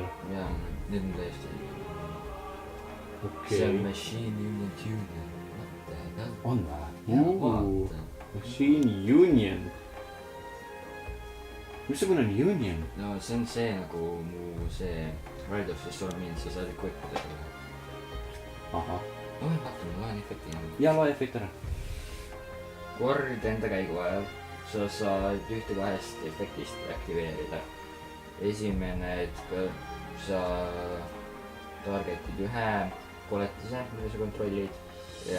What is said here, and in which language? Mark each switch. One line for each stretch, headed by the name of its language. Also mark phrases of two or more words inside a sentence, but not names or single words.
Estonian: jaa, need on täiesti. okei. see on Machine Union Tuner. on Jaa, vä? vaata. Machine Union. missugune on Union? no see on see nagu mu see Ride of the Stormi, sa saad equip'ida seda. ahah. vaata, ma loen efekti. ja loe efekt ära. kord enda käigu ajal sa saad ühte kahest efektist aktiveerida. esimene, et sa targetid ühe koletise, mida sa kontrollid ja